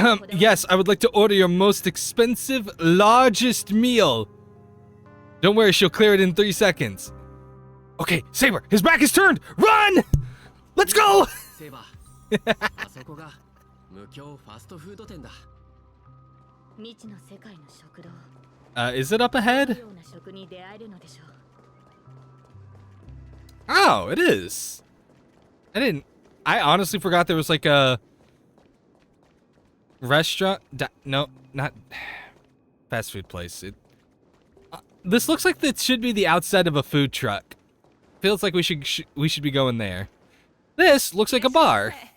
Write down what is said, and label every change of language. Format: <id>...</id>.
<en>Yes, I would like to order your most expensive, largest meal. Don't worry, she'll clear it in 3 seconds. Okay, Saber, his back is turned. Run! Let's go!</en> <ja>セイバー、あそこが無教ファストフード店だ。未知の世界の食堂。</ja> <en>Is it up ahead?</en> <ja>ような食に出会えるのでしょう。</ja> <en>Oh, it is. I honestly forgot there was like a restaurant. No, not fast food place. This looks like it should be the outside of a food truck. Feels like we should be going there. This looks like a bar.</en>